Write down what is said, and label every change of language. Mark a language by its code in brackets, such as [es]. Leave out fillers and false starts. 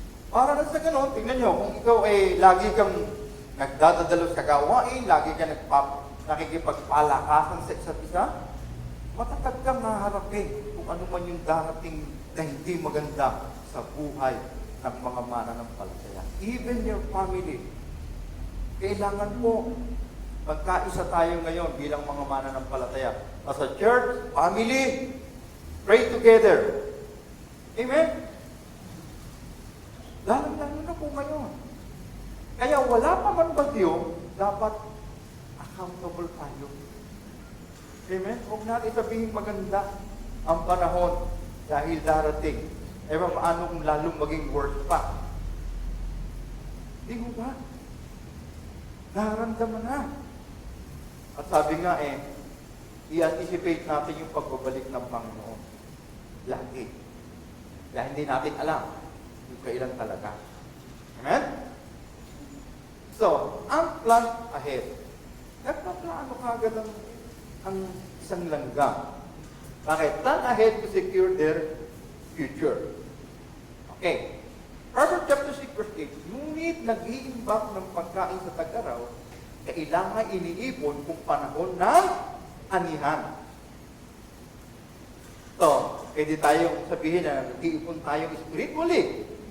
[tl] Para na sa ganon, tingnan nyo, kung ikaw ay lagi kang nagdadadalo sa gawain, lagi kang nakikipagpalakasan sa isa't isa, matatag kang haharapin kung ano man yung darating na hindi maganda sa buhay ng mga mananampalataya. [en] Even your family. [tl] Kailangan po, magkaisa tayo ngayon bilang mga mananampalataya. [en] As a church, family, pray together. [tl] Amen? Lalo na po ngayon. Kaya wala pa man bagyo, dapat accountable tayo. Amen? Huwag natin sabihin maganda ang panahon dahil darating. Paano kung lalong maging worse pa? Di mo ba? Nararamdaman na. At sabi nga i-anticipate natin yung pagbabalik ng Panginoon. Lagi. Dahil hindi natin alam kung kailan talaga. Amen? [en] So, [tl] ang [en] plan ahead. [tl] Nagpaplano kagad ang isang langgam. Bakit? [en] Plan ahead to secure their future. Okay. [tl] Proverbs chapter 6 verse 8, ngunit nag-iimbak ng pagkain sa tag-araw, kailangan iniipon kung panahon ng anihan. So, pwede tayong sabihin na nag-iipon tayong spiritually.